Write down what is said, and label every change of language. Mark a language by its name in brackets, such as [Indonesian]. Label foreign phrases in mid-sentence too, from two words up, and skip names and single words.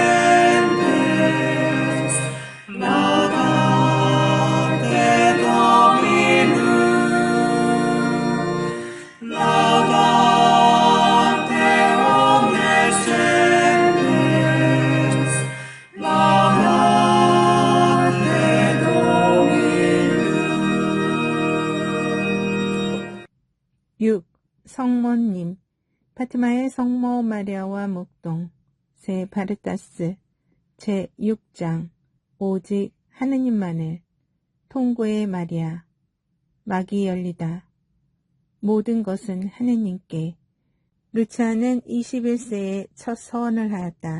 [Latin] gentes, laudate Dominum, laudate omnes gentes, laudate Dominum. [Korean] 6. 성모님 파티마의 성모 마리아와 목동 세 바르타스 제6장 오직 하느님만을 통고의 마리아 막이 열리다 모든 것은 하느님께 루치아는 21세에 첫 서원을 하였다.